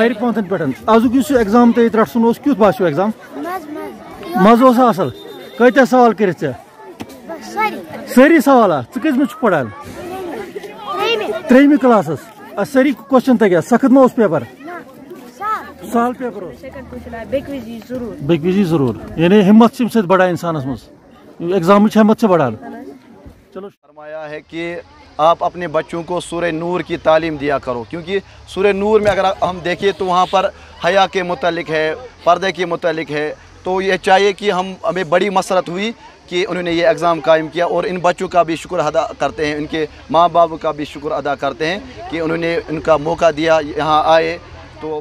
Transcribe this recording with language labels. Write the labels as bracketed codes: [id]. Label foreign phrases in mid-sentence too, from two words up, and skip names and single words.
[ks] آرِ پانٛژَن پٮ۪ٹھ آزُک یُس یہِ ایگزام تۄہہِ ییٚتہِ رَٹُن اوس کیُتھ باسیو ایگزام مزٕ اوسا اَصٕل کۭتیاہ سوال کٔرِتھ ژےٚ سٲری سوالا ژٕ کٔژمہِ چھُکھ پران ترٛیٚیمہِ کلاسس سٲری کوسچن تگیا سخت ما اوس پیپر سہل پیپر بیٚکہِ وِزِ ضروٗر یعنی ہمت چھِ اَمہِ سۭتۍ بڑان انسانس منٛز ایگزامٕچ ہمت چھِ بڑان چلو [ur] فرمایا ہے کہ آپ اپنے بچوں کو سورہ نور کی تعلیم دیا کرو کیونکہ سورہ نور میں اگر ہم دیکھیں تو وہاں پر حیا کے متعلق ہے پردے کے متعلق ہے تو یہ چاہیے کہ ہمیں بڑی مسرت ہوئی کہ انہوں نے یہ ایگزام قائم کیا اور ان بچوں کا بھی شکر ادا کرتے ہیں ان کے ماں باپ کا بھی شکر ادا کرتے ہیں کہ انہوں نے ان کا موقع دیا یہاں آئے تو